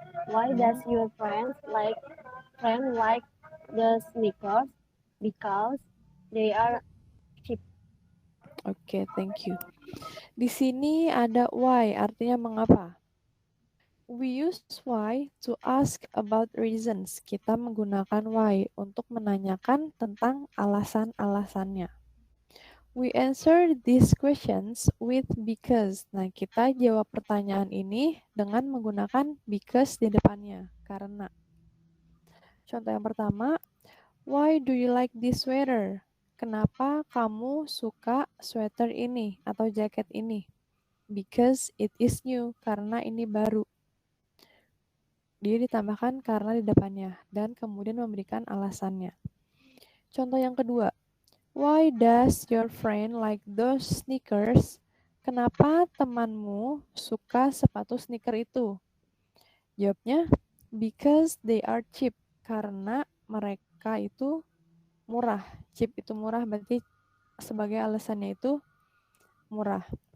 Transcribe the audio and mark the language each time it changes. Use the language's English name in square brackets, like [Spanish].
[English] Why does your friend like the sneakers? Because they are cheap. Oke, thank you. [Indonesian] Di sini ada why, artinya mengapa. [English] We use why to ask about reasons. [Indonesian] Kita menggunakan why untuk menanyakan tentang alasan-alasannya. [English] We answer these questions with because. [Indonesian] Nah, kita jawab pertanyaan ini dengan menggunakan because di depannya. Karena. Contoh yang pertama, [English] why do you like this sweater? [Indonesian] Kenapa kamu suka sweater ini atau jaket ini? [English] Because it is new. [Indonesian] Karena ini baru. Dia ditambahkan karena di depannya dan kemudian memberikan alasannya. Contoh yang kedua, [English] why does your friend like those sneakers? [Indonesian] Kenapa temanmu suka sepatu sneaker itu? [English] Jawabnya, because they are cheap. [Indonesian] Karena mereka itu murah. Cheap itu murah, berarti sebagai alasannya itu murah.